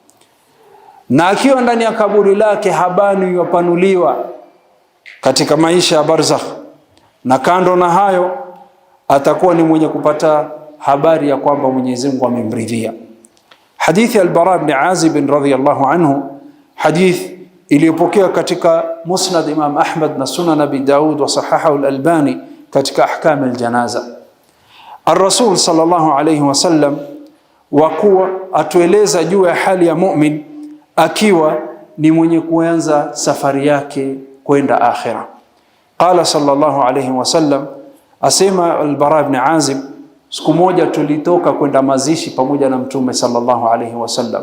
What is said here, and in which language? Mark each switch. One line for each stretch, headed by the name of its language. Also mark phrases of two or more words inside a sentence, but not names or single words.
Swahili: Na akiwa ndani ya kaburi lake, habani yupanuliwa katika maisha ya barzakh. Na kando na hayo, atakuwa ni mwenye kupata habari ya kwamba Mwenyezi Mungu amemridhia. Hadithi al-Bara ibn Azib
Arabic: رضي الله عنه,
Swahili: hadith iliyopokewa katika Musnad Imam Ahmad na Sunan Abi Daud
Arabic: وصححه
Swahili: al-Albani katika ahkam al-janaza. Ar-Rasul
Arabic: صلى الله عليه وسلم
Swahili: wakuwa atueleza juu ya hali ya mu'min akiwa ni mwenye kuanza safari yake kwenda akhira.
Arabic: قال صلى الله عليه وسلم,
Swahili: asema al-Bara ibn Azib, siku moja tulitoka kwenda mazishi pamoja na Mtume
Arabic: صلى الله عليه وسلم.